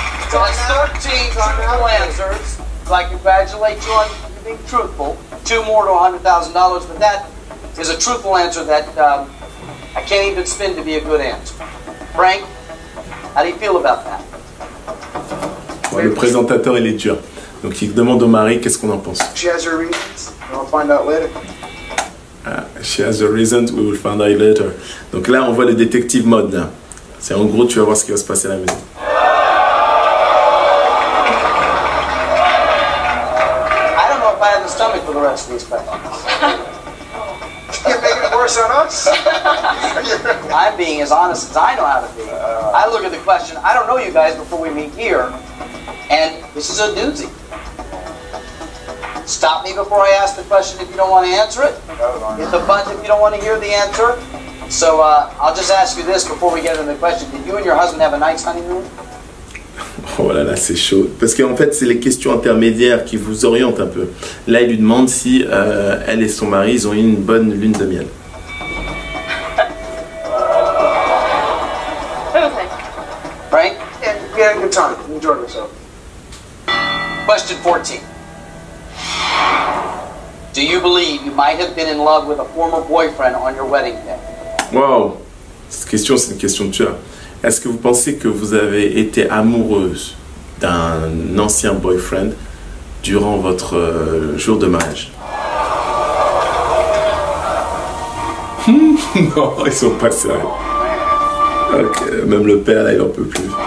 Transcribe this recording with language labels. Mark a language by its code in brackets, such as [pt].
[en] So it's 13 truthful answers. So I congratulate you on being truthful. 2 more to $100,000, but that is a truthful answer that I can't even spin to be a good answer. Frank, how do you feel about that? [fr] Ouais, le présentateur, il est dur. Donc il demande au mari qu'est-ce qu'on en pense. [en] She has her reasons. We'll find out later. She has a reason, we will find out later. [fr] Donc là, on voit le détective mode là. C'est en gros, tu vas voir ce qui va se passer à la maison. [en] I don't know if I have the stomach for the rest of these questions. You're making it worse on us. I'm being as honest as I know how to be. I look at the question, I don't know you guys before we meet here, and this is a doozy. Stop me before I ask the question if you don't want to answer it. Hit the button if you don't want to hear the answer. So I'll just ask you this before we get into the question. Did you and your husband have a nice honeymoon? [fr] Oh là là, c'est chaud. Parce qu'en fait, c'est les questions intermédiaires qui vous orientent un peu. Là, il lui demande si elle et son mari, ils ont eu une bonne lune de miel. [en] Frank? And we had a good time. We enjoyed ourselves. Question 14. Do you believe you might have been in love with a former boyfriend on your wedding day? [fr] Waouh! Cette question, c'est une question de tueur. Est-ce que vous pensez que vous avez été amoureuse d'un ancien boyfriend durant votre jour de mariage? Non, ils sont pas sérieux. Ok, même le père là, il en peut plus.